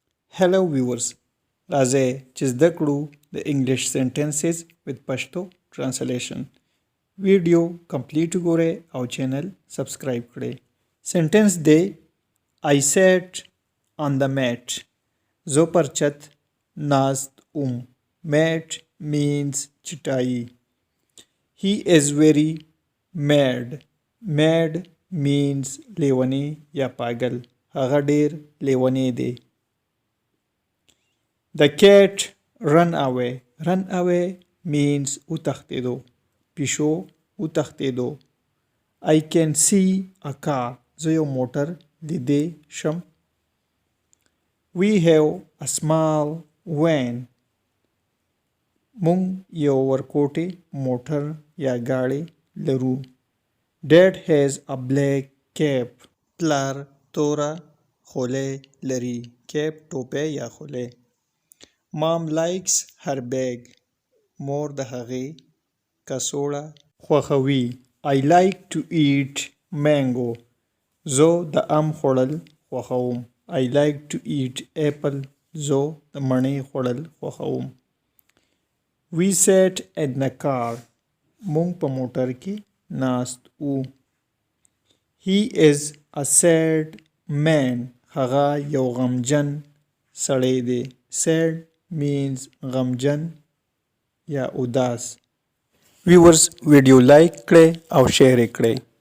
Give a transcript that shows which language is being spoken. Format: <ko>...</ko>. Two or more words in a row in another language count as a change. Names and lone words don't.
<en>Hello viewers,</en> <ps>راځئ چې زده کړو د انګلیش</ps> <en>sentences with Pashto translation. video complete</en> <ps>وګورئ او</ps> <en>channel subscribe</en> <ps>کړئ. سنټنس دی</ps> <en>I sat on the mat.</en> <ps>زه پر چت ناست اوم.</ps> <en>Mat means چټایي. He is very mad. Mad means</en> <ps>لیونی یا پاگل. هغه ډیر لیونی دی.</ps> <en>The cat ran away. Run away means وتښتېدو.</en> <ps>پیشو وتښتېدو.</ps> <en>I can see a car.</en> <ps>زه یو موټر لیدی شم.</ps> <en>We have a small van.</en> <ps>مونږ یو ورکوټی موټر یا ګاډی لرو.</ps> <en>Dad has a black cap.</en> <ps>پلار توره خولۍ لري. cap ټوپی یا خولۍ.</ps> <en>Mom likes her bag.</en> <ps>مور د هغې کڅوړه خوښوي.</ps> <en>I like to eat mango.</en> <ps>زه د ام خوړل خوښوم.</ps> <en>I like to eat apple.</en> <ps>زه د مڼې خوړل خوښوم.</ps> <en>We sat in the car.</en> <ps>مونږ په موټر کې ناست وو.</ps> <en>He is a sad man.</en> <ps>هغه یو غمجن سړی دی.</ps> <en>Sad means</en> <ps>غمجن یا اداس.</ps> <en>viewers video like</en> <ps>کړئ او شیر کړئ.</ps>